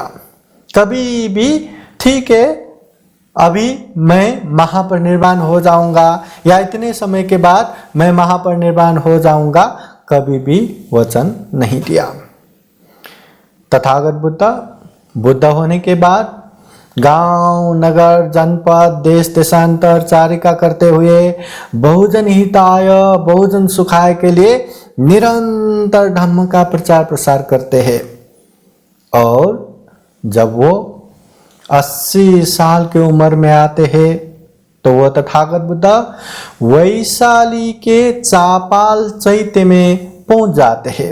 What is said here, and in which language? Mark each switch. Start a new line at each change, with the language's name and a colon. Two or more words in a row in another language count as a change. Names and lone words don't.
Hindi: कभी भी ठीक है, अभी मैं महापरिनिर्वाण हो जाऊंगा या इतने समय के बाद मैं महापरिनिर्वाण हो जाऊंगा, कभी भी वचन नहीं दिया। तथागत बुद्ध होने के बाद गांव, नगर, जनपद, देश देशांतर चारिका करते हुए
Pali: बहुजन हिताय, बहुजन सुखाय
Hindi: के लिए निरंतर धम्म का प्रचार प्रसार करते हैं। और जब वो 80 साल की उम्र में आते हैं तो वह तथागत बुद्ध वैशाली के चापाल चैत्य में पहुंच जाते हैं।